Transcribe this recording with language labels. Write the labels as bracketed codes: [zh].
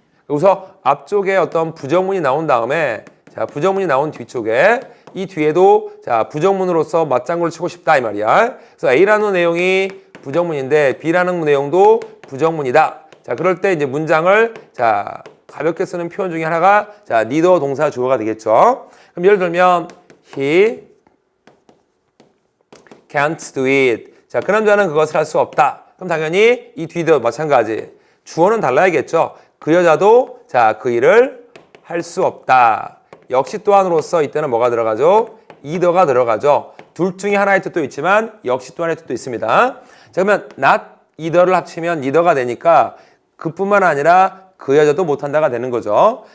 [ko] 여기서 앞쪽에 어떤 부정문이 나온 다음에 자 부정문이 나온 뒤쪽에 이 뒤에도 자 부정문으로서 맞장구를 치고 싶다 이 말이야. 그래서 A라는 내용이 부정문인데 B라는 내용도 부정문이다. 자 그럴 때 이제 문장을 자 가볍게 쓰는 표현 중에 하나가 자 neither 동사 주어가 되겠죠. 그럼 예를 들면 [en] he can't do it. [ko] 자 그 남자는 그것을 할 수 없다. 그럼 당연히 이 뒤도 마찬가지. 주어는 달라야겠죠. 그 여자도 자 그 일을 할 수 없다. 역시 또한으로서 이때는 뭐가 들어가죠? either가 들어가죠. 둘 중에 하나의 뜻도 있지만 역시 또 하나의 뜻도 있습니다. 자, 그러면 not either를 합치면 neither가 되니까 그뿐만 아니라 그 여자도 못한다가 되는 거죠.